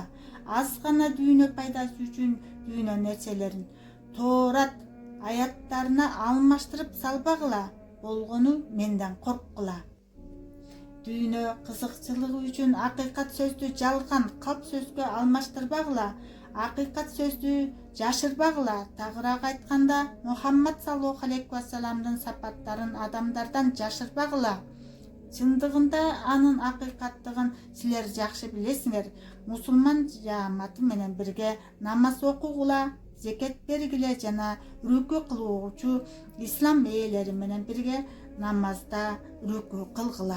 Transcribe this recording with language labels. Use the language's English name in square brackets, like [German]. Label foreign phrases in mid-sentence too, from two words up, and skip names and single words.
[Kyrgyz] Аз гана дүйнө пайдасы үчүн дүйнө нерселерин, Тоорат аяттарына алмаштырып салбагыла. Болгону менден корккула. Дүйнө кызыкчылыгы үчүн акыйкат сөздү жалган калп сөзгө алмаштырбагыла. Акыйкат сөздү жашырбагыла. Тагыраак айтканда, Мухаммад [Arabic] صلى الله عليه وسلم [Kyrgyz] сапаттарын адамдардан жашырбагыла. Чындыгында анын акыйкаттыгын силер жакшы билесиңер. Мусулман жааматы менен бирге намаз окугула, зекет бергиле жана рүкү кылуучу ислам ээлери менен бирге намазда рүкү кылгыла.